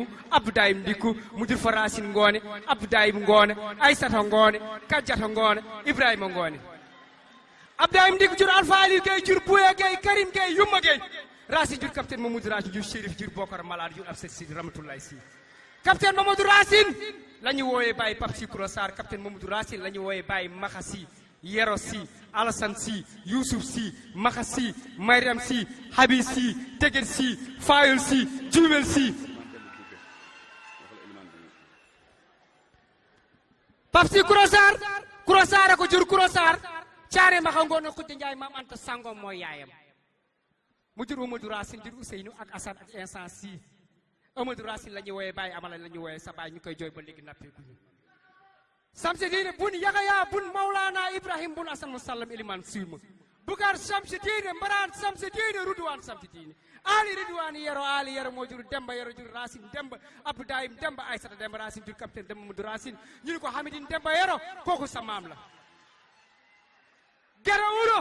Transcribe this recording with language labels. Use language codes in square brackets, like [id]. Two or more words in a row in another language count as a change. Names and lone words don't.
[wo] Abdoudayim ndikku mu jur fa Racine ngoone Abdoudayim ngoone Aysata ngoone Kajjata ngoone Ibrahima ngoone Abdoudayim ndikku jur Alpha Ali Gueye jur Bouya Gueye Karim Gueye Yumma Gueye Racine jur capitaine Mamadou Racine jur Chérif jur Bokar Malade jur Abset Sy Ramatoulaye Sy capitaine Mamadou Racine la ñu wooyee Baye Pape Sy Kouro Sarr capitaine Mamadou Racine la ñu wooyee Baye Maxa Sy Yero Sy Alassane Sy Youssouf Sy Maxa Sy Mariam Sy Habib Sy Teguet Sy Fayol Sy Jumel Sy Pape Sy Kouro Sarr ko jur Kouro Sarr caare maxa ngoone Khoudia Ndiaye Maam Anta Sango mooy yaayam mu jur Mamadou Racine jur Ousseynou ak Assane ak Insan Sy Amadou Racine la ñuy wooyee Baye Amala la ñuy wooyee sa baay ñu koy jooy ba léegi nappeekuñu Samsidine bun Yaxaya bun Maulana Ibrahim bun Hassan Musallam Eliman Suyma Bukar Samsidine Mbaran Samsidine Rudwan Samsidine Ali Ridwan yero moo jur Demba yero jur Racine Demba Abdou Daim Demba Aïssata Demba Racine jur capitaine Demba Modou Racine ñu ne ko Hamidine Demba yero kooku sa maam la gera wuro